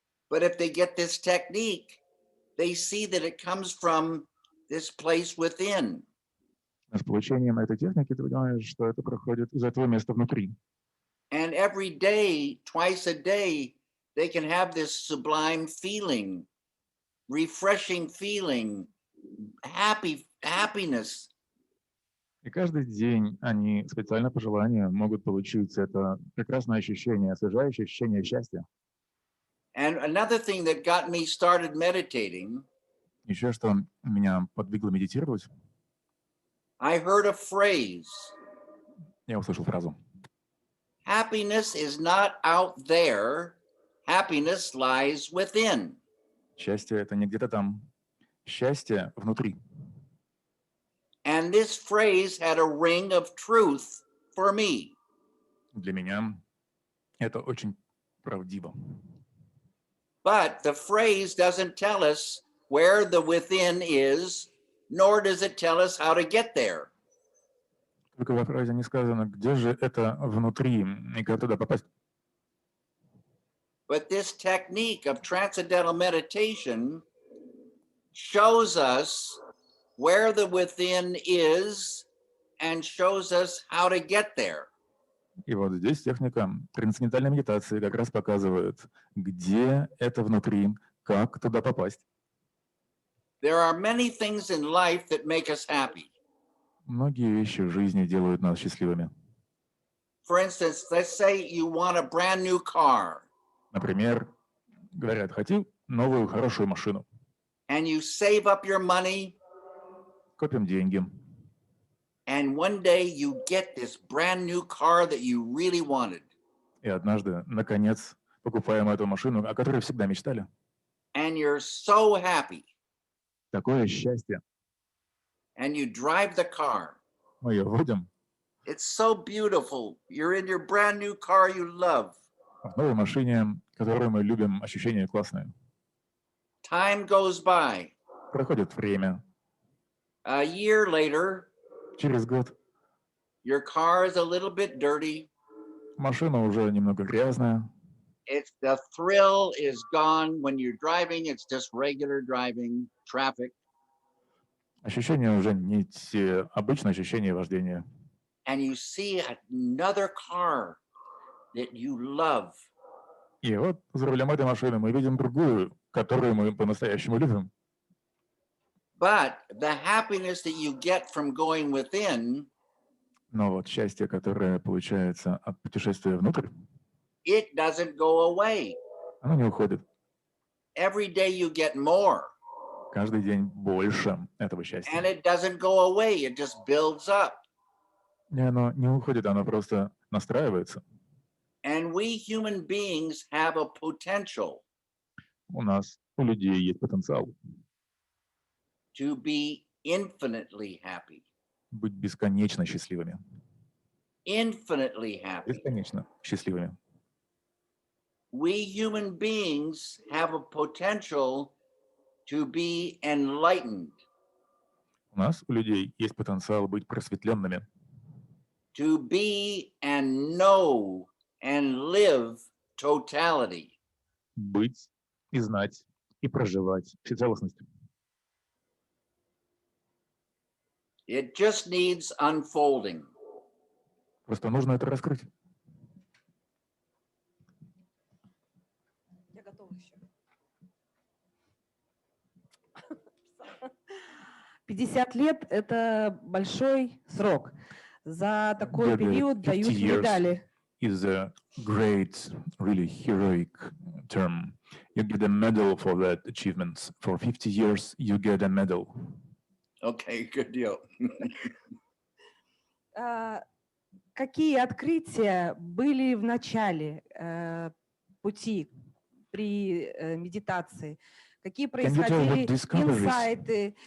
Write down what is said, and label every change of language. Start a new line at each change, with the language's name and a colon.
English: But if they get this technique, they see that it comes from this place within.
Russian: С получением этой техники ты понимаешь, что это проходит из этого места внутри.
English: And every day, twice a day, they can have this sublime feeling, refreshing feeling, happiness.
Russian: И каждый день они специально по желанию могут получить это прекрасное ощущение, освежающее ощущение счастья.
English: And another thing that got me started meditating,
Russian: Еще что меня подвигло медитировать,
English: I heard a phrase.
Russian: я услышал фразу.
English: Happiness is not out there. Happiness lies within.
Russian: Счастье — это не где-то там. Счастье внутри.
English: And this phrase had a ring of truth for me.
Russian: Для меня это очень правдиво.
English: But the phrase doesn't tell us where the within is, nor does it tell us how to get there.
Russian: Только во фразе не сказано, где же это внутри и как туда попасть.
English: But this technique of transcendental meditation shows us where the within is and shows us how to get there.
Russian: И вот здесь техника трансцендентальной медитации как раз показывает, где это внутри, как туда попасть.
English: There are many things in life that make us happy.
Russian: Многие вещи в жизни делают нас счастливыми.
English: For instance, let's say you want a brand new car.
Russian: Например, говорят, хочу новую хорошую машину.
English: And you save up your money.
Russian: Копим деньги.
English: And one day you get this brand new car that you really wanted.
Russian: И однажды, наконец, покупаем эту машину, о которой всегда мечтали.
English: And you're so happy.
Russian: Такое счастье.
English: And you drive the car.
Russian: Мы ее водим.
English: It's so beautiful. You're in your brand new car you love.
Russian: В новой машине, которую мы любим, ощущение классное.
English: Time goes by.
Russian: Проходит время.
English: A year later,
Russian: Через год
English: your car is a little bit dirty.
Russian: машина уже немного грязная.
English: The thrill is gone when you're driving. It's just regular driving, traffic.
Russian: Ощущения уже не те обычные ощущения вождения.
English: And you see another car that you love.
Russian: И вот за рулем этой машины мы видим другую, которую мы по-настоящему любим.
English: But the happiness that you get from going within,
Russian: Но вот счастье, которое получается от путешествия внутрь,
English: it doesn't go away.
Russian: оно не уходит.
English: Every day you get more.
Russian: Каждый день больше этого
English: And
Russian: счастья.
English: it doesn't go away. It just builds up.
Russian: И оно не уходит, оно просто настраивается.
English: And we human beings have a potential
Russian: У нас, у людей есть потенциал
English: to be infinitely happy.
Russian: быть бесконечно счастливыми.
English: Infinitely happy.
Russian: Бесконечно счастливыми.
English: We human beings have a potential to be enlightened,
Russian: У нас, у людей, есть потенциал быть просветленными,
English: to be and know and live totality.
Russian: быть и знать, и проживать всецелостность.
English: It just needs unfolding.
Russian: Просто нужно это раскрыть. Я готова еще. 50 лет – это большой срок. За такой
English: Yeah, the
Russian: период дают
English: years.
Russian: медали.
English: is a great, really heroic term. You get a medal for that achievement. For 50 years, you get a medal. Okay, good deal.
Russian: Какие открытия были в начале пути при медитации? Какие происходили инсайты?